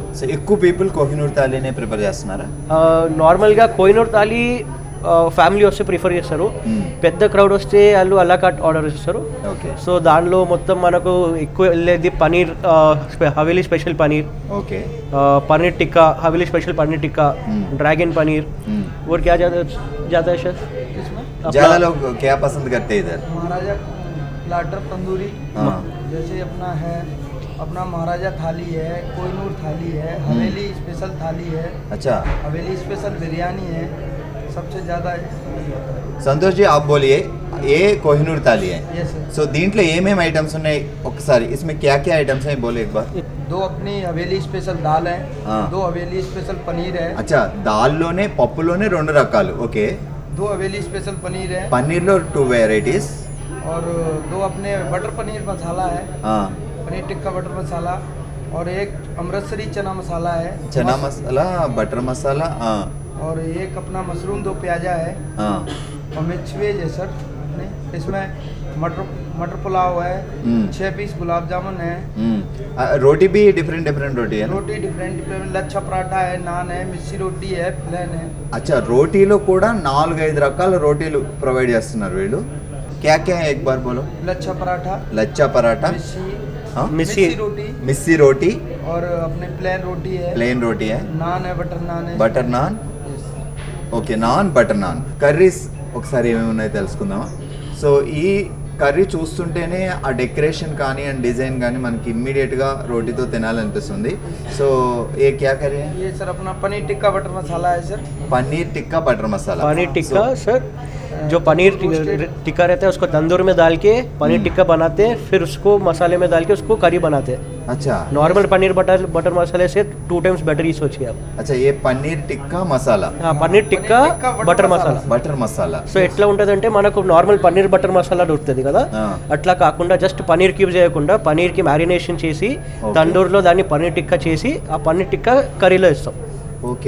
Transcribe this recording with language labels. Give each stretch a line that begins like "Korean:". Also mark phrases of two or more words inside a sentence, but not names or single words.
Telugu: సో ఎక్కువ పీపుల్ కోహినూర్ థాలీనే ప్రిపేర్ చేస్తున్నారా? నార్మల్ గా కోహినూర్ థాలీ ఫ్యామిలీ వస్తే ప్రిఫర్ చేస్తారు. పెద్ద క్రౌడ్ వస్తే వాళ్ళు అలా
English: cut order
Telugu: చేస్తారు. సో దానిలో మొత్తం మనకు ఎక్కువ వెళ్ళేది పనీర్, హవేలీ స్పెషల్ పనీర్, పనీర్ టిక్కా, హవేలీ స్పెషల్ పనీర్ టిక్కా,
Hindi: ड्रैगन पनीर. और क्या जाता है शेफ? ज्यादा लोग क्या पसंद करते हैं इधर? महाराजा प्लाटर तंदूरी, जैसे अपना है, अपना महाराजा थाली है, कोहिनूर थाली है, हवेली स्पेशल थाली है. अच्छा, हवेली स्पेशल बिरयानी है सबसे ज़्यादा. संतोष जी आप बोलिए, ये कोहिनूर थाली है.
English: yes sir.
Telugu: సో దీంట్లో ఏమేమి ఐటమ్స్ ఉన్నాయి ఒకసారి
Hindi: इसमें क्या क्या आइटम्स हैं बोले एक बार. 2 अपनी हवेली स्पेशल दाल है, 2 हवेली स्पेशल पनीर है. अच्छा,
Telugu: దాల్లోనే పప్పులోనే 2 రకాలు. ఓకే.
Hindi: 2 हवेली स्पेशल पनीर है.
Telugu: పన్నీర్లో 2 వెరైటీస్.
Hindi: और 2 अपने बटर पनीर मसाला है, पनीर टिक्का बटर मसाला. और एक अमृतसरी चना मसाला है, चना मसाला, बटर मसाला. और एक अपना मशरूम 2 प्याजा है. और मिक्स वेज है सर. इसमें मटर पुलाव है, 6 पीस गुलाब जामुन है. रोटी भी डिफरेंट रोटी है. रोटी डिफरेंट लच्छा पराठा है, नान है, मिस्सी रोटी है, प्लेन है. अच्छा,
Telugu: రోటీలో కూడా 4-5 రకాల రోటీలు ప్రొవైడ్ చేస్తున్నారు వీళ్ళు.
Hindi: क्या क्या है एक बार बोलो. लच्छा पराठा, मिस्सी रोटी और अपने प्लेन रोटी है, नान है, बटर नान है, ओके, नान, बटर नान, कर्रीज
Telugu: ఒకసారి ఏమేమి ఉన్నాయో తెలుసుకుందామా. సో ఈ కర్రీ చూస్తుంటేనే ఆ డెకరేషన్ కానీ
English: and design
Telugu: కానీ మనకి ఇమ్మీడియట్గా రోటీతో తినాలనిపిస్తుంది.
Hindi: सो ये क्या करी? ये सर अपना पनीर टिक्का बटर मसाला है सर. पनीर टिक्का बटर मसाला. पनीर टिक्का सर, जो पनीर टिक्का रहता है उसको तंदूर में डाल के पनीर टिक्का बनाते हैं, फिर उसको मसाले में डाल के उसको करी बनाते हैं. अच्छा. नॉर्मल पनीर बटर मसाले से 2
English: times better
Hindi: ही सोचिए आप. अच्छा, ये
Telugu: పన్నీర్ టిక్కా మసాలా. పన్నీర్ టిక్కా బటర్ మసాలా. బటర్ మసాలా. సో ఎట్లా ఉంటుందంటే మనకు నార్మల్ పన్నీర్ బటర్ మసాలా దొరుకుతుంది కదా, అట్లా కాకుండా జస్ట్ పన్నీర్ క్యూబ్ చేయకుండా పన్నీర్కి మ్యారినేషన్ చేసి తందూర్లో దాన్ని పన్నీర్ టిక్కా చేసి ఆ పన్నీర్ టిక్కా కర్రీలో ఇస్తాం. ఓకే.